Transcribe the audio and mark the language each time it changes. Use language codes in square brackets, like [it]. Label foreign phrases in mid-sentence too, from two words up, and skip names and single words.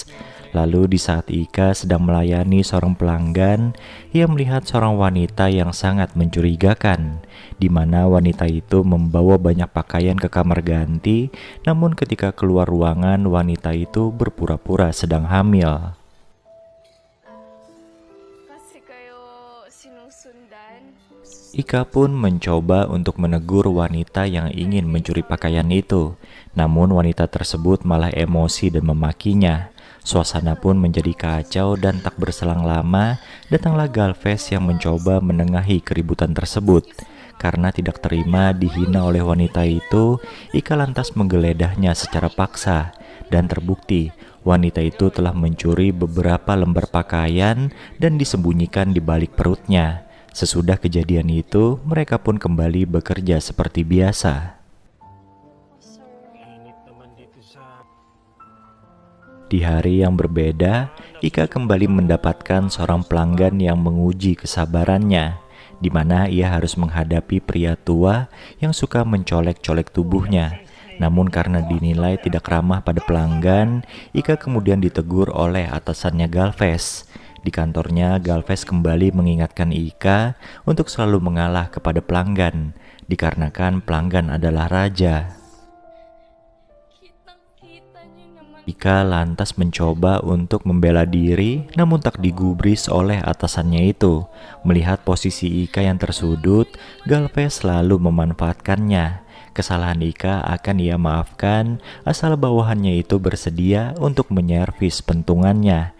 [id] Lalu di saat Ika sedang melayani seorang pelanggan, ia melihat seorang wanita yang sangat mencurigakan, di mana wanita itu membawa banyak pakaian ke kamar ganti, namun ketika keluar ruangan wanita itu berpura-pura sedang hamil. [tl] Kasi kayo sinusundan. [id] Ika pun mencoba untuk menegur wanita yang ingin mencuri pakaian itu, namun wanita tersebut malah emosi dan memakinya. Suasana pun menjadi kacau dan tak berselang lama, datanglah Galvez yang mencoba menengahi keributan tersebut. Karena tidak terima dihina oleh wanita itu, Ika lantas menggeledahnya secara paksa, dan terbukti wanita itu telah mencuri beberapa lembar pakaian dan disembunyikan di balik perutnya. Sesudah kejadian itu, mereka pun kembali bekerja seperti biasa. [tl] Init naman dito sa... [id] Di hari yang berbeda, Ika kembali mendapatkan seorang pelanggan yang menguji kesabarannya, di mana ia harus menghadapi pria tua yang suka mencolek-colek tubuhnya. Namun karena dinilai tidak ramah pada pelanggan, Ika kemudian ditegur oleh atasannya Galvez. Di kantornya, Galvez kembali mengingatkan Ika untuk selalu mengalah kepada pelanggan, dikarenakan pelanggan adalah raja. [tl] Kitang-kita niyo naman. [id] Ika lantas mencoba untuk membela diri, namun tak digubris oleh atasannya itu. Melihat posisi Ika yang tersudut, Galvez selalu memanfaatkannya. Kesalahan Ika akan ia maafkan asal bawahannya itu bersedia untuk menyervis pentungannya.